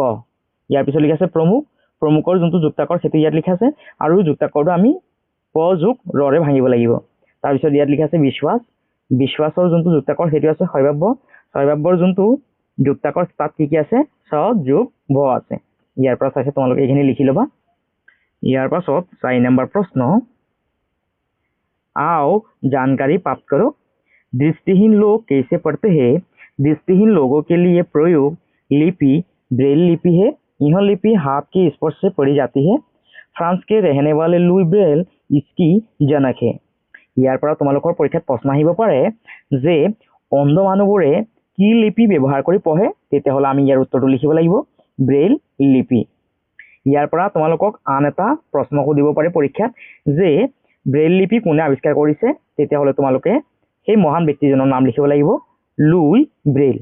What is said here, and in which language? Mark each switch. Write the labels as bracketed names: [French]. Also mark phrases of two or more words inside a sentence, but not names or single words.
[Assamese] ইয়াৰ পিছত লিখা আছে প্ৰমুখৰ যোনটো যুক্তাক্ষৰ সেইটো ইয়াত লিখা আছে আৰু যুক্তাক্ষৰটো আমি প যোগ ৰে ভাঙিব লাগিব। তাৰপিছত ইয়াত লিখা আছে বিশ্বাসৰ যোনটো যুক্তাক্ষৰ সেইটো আছে শৈবাব্যৰ যোনটো যুক্তাক্ষৰ তাত কি কি আছে, স যোগ ভ আছে। ইয়াৰ পৰা চাইছে তোমালোকে এইখিনি লিখি ল'বা। ইয়াৰ পাছত 4 নম্বৰ প্ৰশ্ন, [Hindi] आओ जानकारी प्राप्त करो। दृष्टिहीन लोग कैसे पढ़ते हैं? दृष्टिहीन लोगों के लिए प्रयोग लिपि ब्रेल लिपि है। यह लिपि हाथ के स्पर्श से पढ़ी जाती है। फ्रांस के रहने वाले लुई ब्रेल इसकी जनक है। [Assamese] ইয়াৰ পৰা তোমালোকৰ পৰীক্ষাত প্ৰশ্ন আহিব পাৰে যে অন্ধ মানুহবোৰে কি লিপি ব্যৱহাৰ কৰি পঢ়ে, তেতিয়াহ'লে আমি ইয়াৰ উত্তৰটো লিখিব লাগিব ব্ৰেইল লিপি। ইয়াৰ পৰা তোমালোকক আন এটা প্ৰশ্ন সুধিব পাৰে পৰীক্ষাত যে ব্ৰেইল লিপি কোনে আৱিষ্কাৰ কৰিছে, তেতিয়াহ'লে তোমালোকে সেই মহান ব্যক্তিজনৰ নাম লিখিব লাগিব লুই ব্ৰেইল।